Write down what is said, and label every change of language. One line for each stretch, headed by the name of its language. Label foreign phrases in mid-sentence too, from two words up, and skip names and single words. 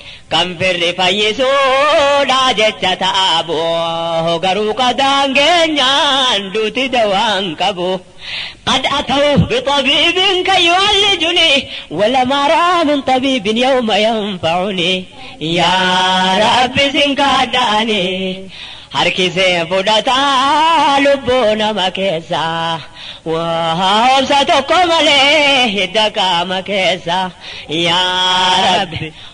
Oromo: Kan firri fayyisuudha jecha ta'a boo, garuu qadaan keenyaan duuti dawaan qabu.
Arabic: قد أتوا بطبيب كي يعالجني، ولم أرى من طبيب يوم ينفعني. يا رب،
Oromo: sin kadhaani. Harkisee fudhataa lubbuu nama keessaa. Waa obsa tokko malee hidda qaama keessaa.
Arabic: يا رب,